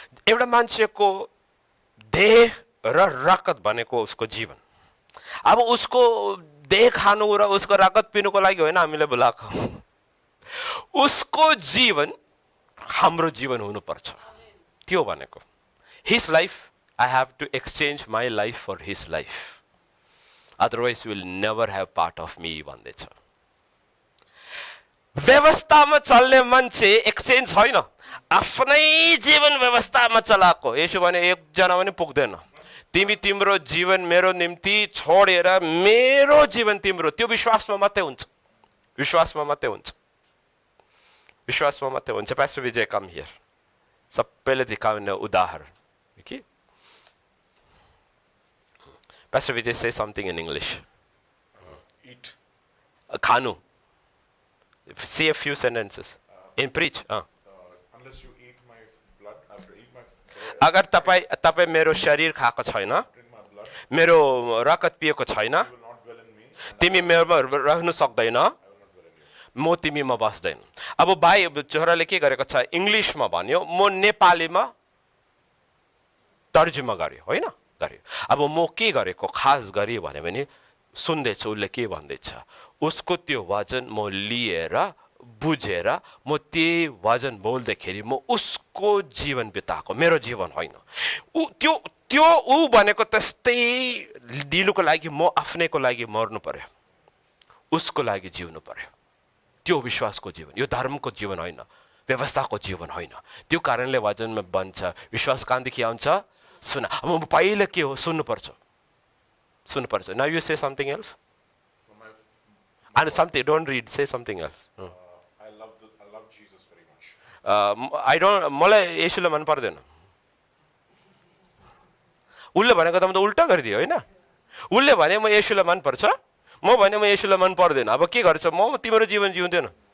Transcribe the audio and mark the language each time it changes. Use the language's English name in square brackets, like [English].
[Nepali] एउटा मान्छेको देह र रगत भनेको उसको जीवन। अब उसको देह खानु र उसको रगत पिनुको लागि होइन हामीले बोलाएको, उसको जीवन हाम्रो जीवन हुनुपर्छ, त्यो भनेको। [English] His life, I have to exchange my life for his life. Otherwise, you will never have part of me, भन्दैछ। [Nepali] व्यवस्थामा चल्ने मान्छे एक्सचेन्ज होइन, आफ्नै जीवन व्यवस्थामा चलाएको। यसो भने एकजना पनि पुग्दैन। तिमी तिम्रो जीवन मेरो निम्ति छोडेर मेरो जीवन तिम्रो, त्यो विश्वासमा मात्रै हुन्छ, विश्वासमा मात्रै हुन्छ, विश्वासमा मात्रै हुन्छ। पास्टर विजय [English] come here, [Nepali] सबैले देखाउने उदाहरण के? [English] Pastor Vijay, say something in English. Eat. Khanu. Say a few sentences. In preach. Unless you eat my blood, after eat my blood, [Nepali] अगर तपाईं मेरो शरीर खाएको छैन, [English] drink my blood, [Nepali] मेरो रगत पिएको छैन, [English] you will not dwell in me. [Nepali] तिमी मेरोमा रहनु सक्दैन, म तिमीमा बस्दैन। अब भाइ छोराले के गरेको छ, इङ्ग्लिसमा भन्यो, म नेपालीमा तर्जुमा गर्यो, होइन गर्यो। अब म के गरेको खास गरी भन्यो भने सुन्दैछु उसले के भन्दैछ, उसको त्यो वचन म लिएर बुझेर म त्यही वचन बोल्दाखेरि म उसको जीवन बिताएको, मेरो जीवन होइन। त्यो ऊ भनेको त्यस्तै दिनुको लागि म आफ्नैको लागि मर्नु पर्यो, उसको लागि जिउनु पर्यो। त्यो विश्वासको जीवन, यो धर्मको जीवन होइन, व्यवस्थाको जीवन होइन। त्यो कारणले वचनमा बन्छ विश्वास कहाँदेखि आउँछ? सुना। अब पहिला के हो? सुन्नुपर्छ, सुन्नुपर्छ। [English] Now you say something else. And something, don't read, say something else. I love Jesus very much. I don't, [Nepali] मलाई येशूलाई मन पर्दैन। उसले भनेको त म त उल्टा गरिदियो होइन। उसले भने म येशूलाई मन पर्छ, म भने म येशूलाई मन पर्दैन। अब के गर्छ? म तिम्रो जीवन जिउँदैन।